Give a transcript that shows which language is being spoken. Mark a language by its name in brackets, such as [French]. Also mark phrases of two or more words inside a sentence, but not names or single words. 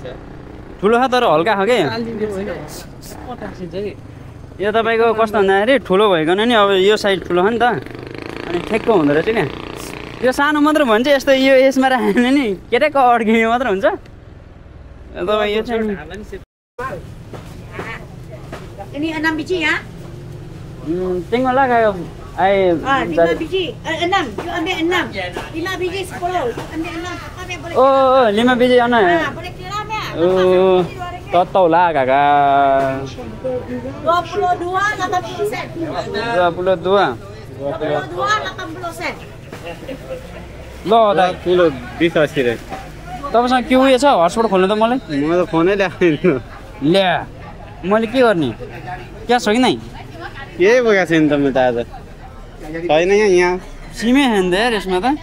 [Nepali] ठुलो छ तर हल्का छ क्या यो तपाईँको कस्तो भन्दाखेरि ठुलो भइकन नि अब यो साइड ठुलो हो नि त अनि ठेक्क हुँदो रहेछ क्या यो सानो मात्र भन्छ यस्तो यो यसमा राखेन नि केटाको अड्किने मात्र हुन्छ तपाईँ यो चाहिँ [Malay] Ini 6 biji ya? tinggal lah kayak 5 biji. 6. You ambil 6. 5 biji 10. You ambil 6. Apa yang boleh? oh 5 biji mana Boleh kira ya? oh total lah kakak 22 80 sen. 22 80 sen. [Nepali] ल दा किलो 20-80 रे तपाईँसँग के उयो छ हटस्पट खोल्नु त मलाई म त फोनै ल्याएको ल्या मैले के गर्ने क्या छ कि नै यही बोकेको छैन त म त आज छैन यहाँ सिमै छैन त यार यसमा त